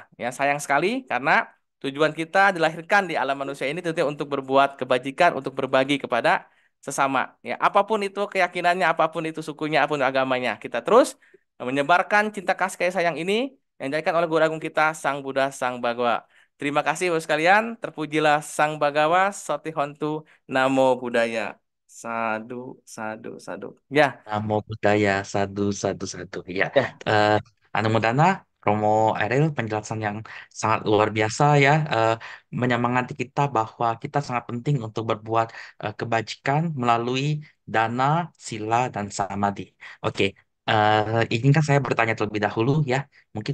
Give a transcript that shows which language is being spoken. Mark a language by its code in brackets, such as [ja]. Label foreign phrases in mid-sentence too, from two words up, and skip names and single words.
[id] Ya, sayang sekali karena tujuan kita dilahirkan di alam manusia ini tentunya untuk berbuat kebajikan, untuk berbagi kepada sesama. Ya, apapun itu keyakinannya, apapun itu sukunya, apapun agamanya, kita terus menyebarkan cinta kasih sayang ini yang dijadikan oleh guru agung kita, Sang Buddha, Sang Bhagawa. Terima kasih Bapak sekalian. Terpujilah Sang Bhagawa, [pi] Sotihontu, Namo Buddhaya. Sadu, sadu, sadu. Ya, Namo Buddhaya, sadu, sadu, sadu. [id] Ya, ya. eh Anumodana, Romo Eril, penjelasan yang sangat luar biasa ya, menyemangati kita bahwa kita sangat penting untuk berbuat kebajikan melalui dana, sila, dan samadhi. Oke, izinkan saya bertanya terlebih dahulu ya, mungkin